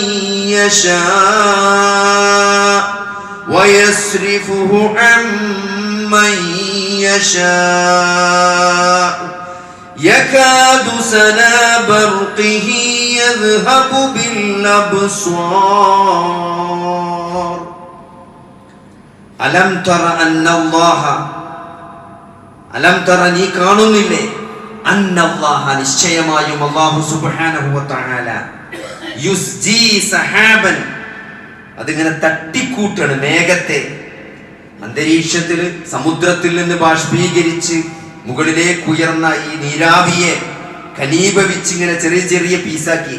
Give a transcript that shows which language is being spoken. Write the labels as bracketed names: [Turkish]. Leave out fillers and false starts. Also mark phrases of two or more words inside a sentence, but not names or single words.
[Arabic] يشاء ويصرفه عن من يشاء يكاد سنا برقه يذهب بالأبصار ألم تر أن الله ألم تر [Malayalam] നീ കാണുന്നില്ലേ? അന്നല്ലാഹ നിശ്ചയമായും [Arabic] الله سبحانه و تعالى يزجي سحابا, [Malayalam] അതിങ്ങനെ തട്ടിക്കൂട്ടാണ് മേഘത്തെ. അന്തരീക്ഷത്തിൽ സമുദ്രത്തിൽ നിന്ന് ബാഷ്പീകരിച്ച് മുകളിലേക്ക് ഉയർന്ന ഈ നീരാവിയെ ഘനീഭവിച്ച് ഇങ്ങനെ ചെറിയ ചെറിയ പീസാക്കി.